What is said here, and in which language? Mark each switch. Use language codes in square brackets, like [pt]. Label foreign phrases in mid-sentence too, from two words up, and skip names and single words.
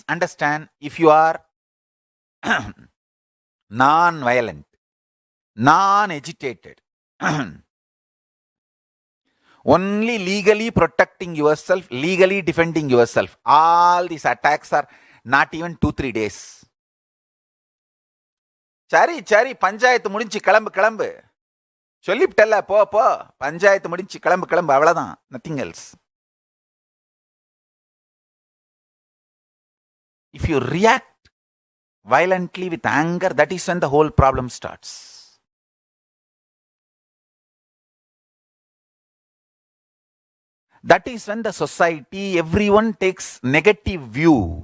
[en] Understand, if you are non-violent, non-agitated, only legally protecting yourself, legally defending yourself, all these attacks are not even 2-3 days. [ta] சரி, பஞ்சாயத்து முடிஞ்சு கிளம்பு. சொல்லிவிட்டல்ல, போ பஞ்சாயத்து முடிஞ்சு கிளம்பு அவ்வளவுதான், [en] nothing else. If you react violently with anger, that is when the whole problem starts. That is when the society, everyone takes negative view.